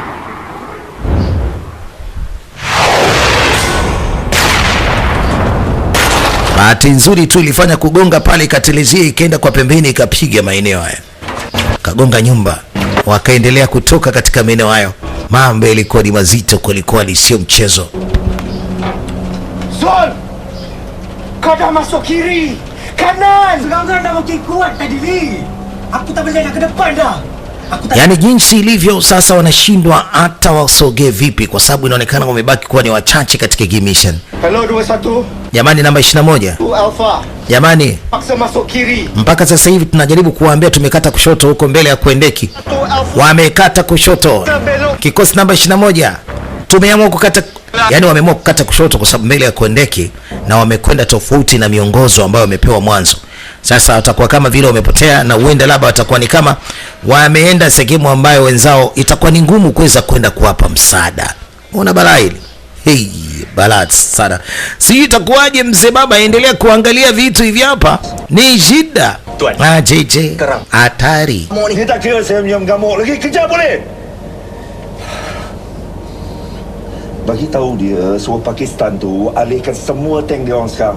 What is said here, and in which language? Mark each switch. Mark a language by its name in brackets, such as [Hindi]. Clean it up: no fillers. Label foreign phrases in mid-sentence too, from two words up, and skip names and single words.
[Swahili] Bahati nzuri tu ilifanya kugonga pale, ikatelezia ikaenda kwa pembeni, ikapiga maeneo haya, kagonga nyumba, wakaendelea kutoka katika maeneo hayo. Mambo yalikuwa ni mazito kweli, sio mchezo. Zol! [Malay] Kau dah masuk kiri, kanan. Sekarang dah makin kuat tadi, Lee. Aku tak boleh nak ke depan dah. [Swahili] Yani jinsi ilivyo sasa, wanashindwa hata wasogee vipi, kwa sababu inaonekana wamebaki kuwa ni wachache katika [English] game mission. Hello 21. [Swahili] Jamani, namba 21. Alpha. Jamani, [Malay] Paksa masuk kiri. [Swahili] mpaka sasa hivi tunajaribu kuwaambia tumekata kushoto huko mbele ya kuendeki. Wamekata kushoto. Kikosi namba 21 tumeamua kukata, yani wameamua kukata kushoto kwa sababu mbele ya kuendeki, na wamekwenda tofauti na miongozo ambayo wamepewa mwanzo. Sasa watakuwa kama vile wamepotea, na uenda labda watakuwa ni kama wameenda sehemu ambayo wenzao itakuwa ni ngumu kuweza kwenda kuwapa msaada. Una balaa hili. Hey, balaa sana. Si itakuwaje mzee baba, endelea kuangalia vitu hivi hapa. Ni shida. JJ. Hatari. [Malay] Ni tak kira saya mengamuk lagi. Kejar boleh? Bagi tahu dia suruh Pakistan tu alihkan semua tank dia orang sekarang.